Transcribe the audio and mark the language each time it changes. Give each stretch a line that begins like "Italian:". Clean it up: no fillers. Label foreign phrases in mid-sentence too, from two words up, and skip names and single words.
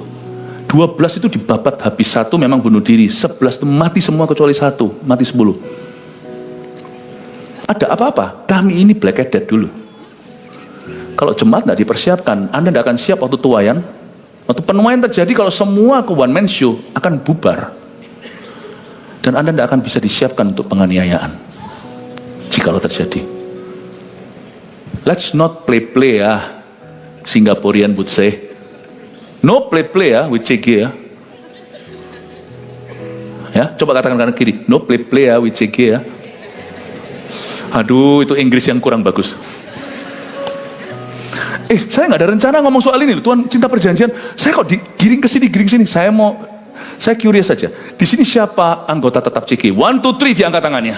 Indonesian: 12 itu dibabat habis, 1 memang bunuh diri, 11 itu mati semua kecuali 1, mati 10. Ada apa-apa? Kami ini black-headed dulu. Kalau jemaat tidak dipersiapkan, Anda tidak akan siap waktu tuayan. Waktu penuaian terjadi, kalau semua ke
English: one man show
Indonesian: akan bubar. Dan Anda tidak akan bisa disiapkan untuk penganiayaan. Jikalau terjadi.
English: Let's not play-play ya. Singaporean would say. No play-play ya with CG ya.
Indonesian: Ya, coba katakan kanan kiri.
English: No play-play ya with CG ya.
Indonesian: Aduh, itu Inggris yang kurang bagus. Saya nggak ada rencana ngomong soal ini. Tuhan cinta perjanjian. Saya kok digiring ke sini, giring sini. Saya curious saja. Di sini siapa anggota tetap CG? 1, 2, 3 diangkat tangannya.